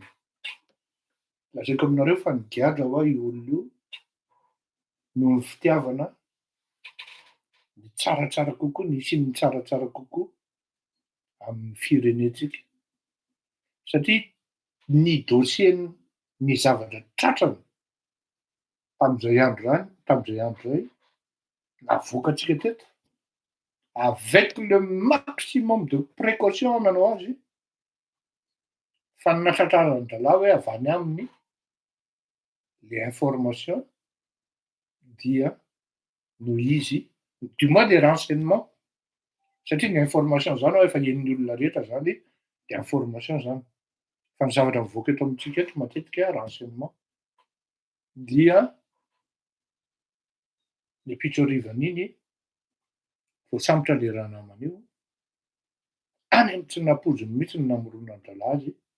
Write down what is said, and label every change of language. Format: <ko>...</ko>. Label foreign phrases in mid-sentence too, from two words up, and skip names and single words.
<mg>Lazaiko aminareo fa nigadra ho aho io olona io noho ny fitiavana ny tsaratsara kokoa, ny isiany tsaratsara kokoa amin'ny firenentsika. Satria nidôsieny ny zavatra tratrany tam'izay andro zay, navoaka antsika teto</mg> <fr>avec le maximum de précaution</fr> <mg>nanao azy fa ny nahatratrarany hoe avy any aminy le information dia no izy</mg> <fr>du moins les renseignements</fr> <mg>satria ny information zany ao efa henon'ny olona rehetra zany de information zany. Fa ny zavatra mivoaka eto amintsika eto matetika renseignement dia ny pitsoarivan'iny vao sambotra le raha namana io, any amy tsy nampojony mihitsy ny namoronan-dralahy azy,</mg>